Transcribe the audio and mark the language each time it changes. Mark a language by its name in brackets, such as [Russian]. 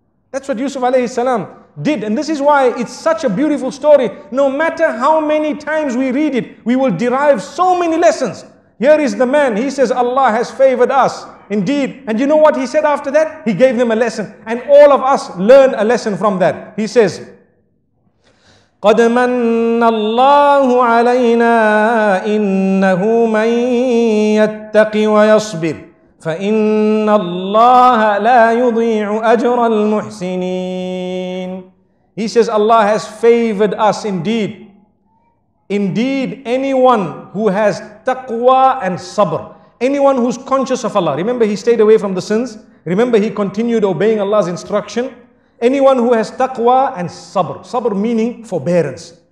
[English] That's what Yusuf alayhi salam did. And this is why it's such a beautiful story. No matter how many times we read it, we will derive so many lessons. Here is the man. He says, Allah has favored us. Indeed. And you know what he said after that? He gave them a lesson. And all of us learn a lesson from that. He says, [Arabic] قَدْ مَنَّ اللَّهُ عَلَيْنَا إِنَّهُ مَنْ يَتَّقِ وَيَصْبِرْ فَإِنَّ اللَّهَ لَا يُضِيعُ أَجْرَ الْمُحْسِنِينَ. [English] He says, Allah has favored us indeed. Indeed, anyone who has taqwa and sabr, anyone who's conscious of Allah. Remember, he stayed away from the sins. Remember, he continued obeying Allah's instruction. Anyone who has taqwa and sabr. Sabr meaning forbearance.